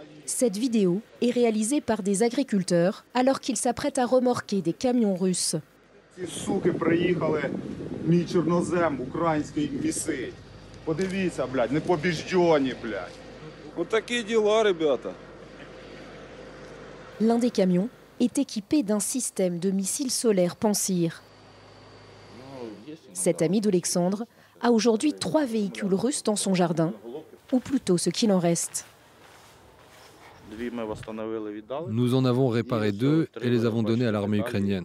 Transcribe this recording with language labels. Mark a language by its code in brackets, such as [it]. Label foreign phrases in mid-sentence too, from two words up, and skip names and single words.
[fr] Cette vidéo est réalisée par des agriculteurs alors qu'ils s'apprêtent à remorquer des camions russes. [uk] Ці суки приїхали мій чорнозем української міси. Подивіться, блядь, непобіждені, блядь. [ru] Вот такие дела, ребята. [fr] L'un des camions est équipé d'un système de missiles solaires Pansir. Cet ami d'Alexandre a aujourd'hui 3 véhicules russes dans son jardin, ou plutôt ce qu'il en reste. Nous en avons réparé 2 et les avons donnés à l'armée ukrainienne.